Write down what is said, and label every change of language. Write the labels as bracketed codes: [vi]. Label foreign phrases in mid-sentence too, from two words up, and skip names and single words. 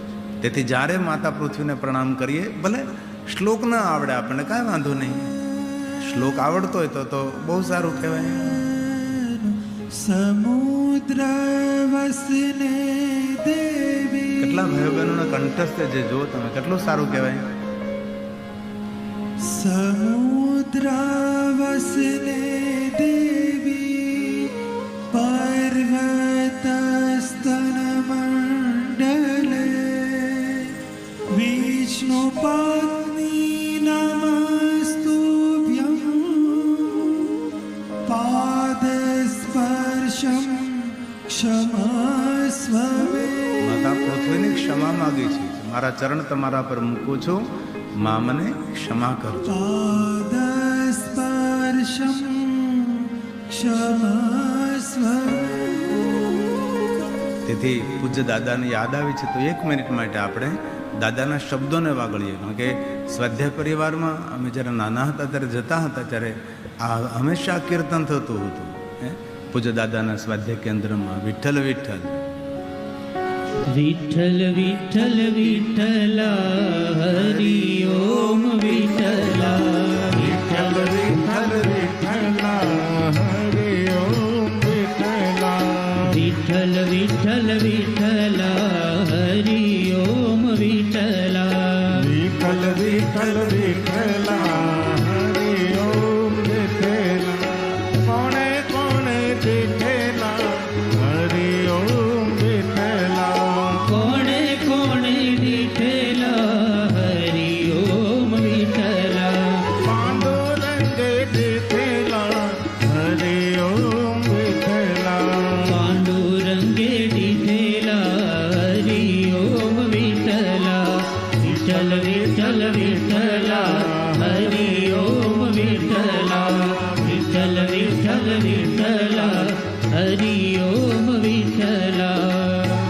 [gu] તેથી જ્યારે માતા પૃથ્વીને પ્રણામ કરીએ, ભલે શ્લોક ના આવડે આપણને કાંઈ વાંધો નહીં, શ્લોક આવડતો હોય તો બહુ સારું કહેવાય. [sa] समुद्र वसने देवी. [gu] કેટલા ભાઈઓ બહેનોના કંઠસ્થ જે જો તમે કેટલું સારું કહેવાય. [sa] समुद्रावसने देवी पर्वतस्तनमण्डले विष्णुपत्नी नमस्तुभ्यं पादस्पर्शं क्षमस्व मे। [gu] માતા પૃથ્વીની ક્ષમા માગી છે, મારા ચરણ તમારા પર મૂકું છું, મા મને ક્ષમા કરજો. [sa] पादस्पर्शं क्षमस्व मे। [gu] તેથી પૂજ્ય દાદાને યાદ આવી છે તો 1 મિનિટ માટે આપણે દાદાના શબ્દોને વાગળીએ. કારણ કે સ્વાધ્યાય પરિવારમાં અમે જ્યારે નાના હતા ત્યારે જતા હતા ત્યારે આ હંમેશા કીર્તન થતું હતું પૂજ્ય દાદાના સ્વાધ્યાય કેન્દ્રમાં, વિઠ્ઠલ વિઠ્ઠલ [mr] विठ्ठल विठ्ठल विठ्ठला हरि ओम विठ्ठला विठ्ठल विठ्ठल विठ्ठला हरि ओम विठ्ठला विठ्ठल विठ्ठल विठ्ठला हरि ओम विठ्ठला विठ्ठल विठ्ठल विठ्ठला हरि ओम विठ्ठला कोणे कोणे विठ्ठला हरि ओम विठ्ठला कोणे कोणे विठ्ठला हरि ओम विठ्ठला पांडुरंगे विठ्ठला हरि ओम विठ्ठला पांडुरंगे विठ्ठला हरि ओम विठ्ठला विठ्ठल विठ्ठल विठ्ठला हरि ओम विठ्ठला विठ्ठल विठ्ठल विठ्ठला हरि ओम विठ्ठला.